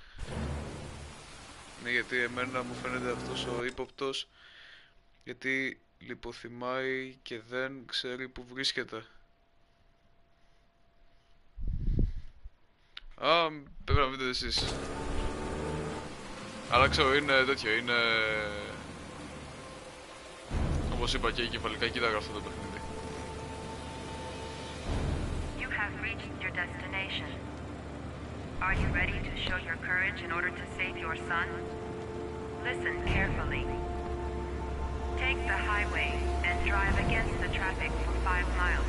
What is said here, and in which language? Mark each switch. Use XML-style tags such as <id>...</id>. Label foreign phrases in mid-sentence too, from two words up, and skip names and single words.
<el>Ναι, γιατί εμένα μου φαίνεται αυτός ο ύποπτος, γιατί λιποθυμάει και δεν ξέρει που βρίσκεται. Α, πρέπει να βρείτε εσείς. Αλλά ξέρω, είναι τέτοιο, είναι... Όπως είπα και εγκεφαλικά κύτταρα αυτό το παιχνίδι.</el> <en>Have reached your destination. Are you ready to show your courage in order to save your son? Listen carefully. Take the highway and drive against the traffic for 5 miles.</en>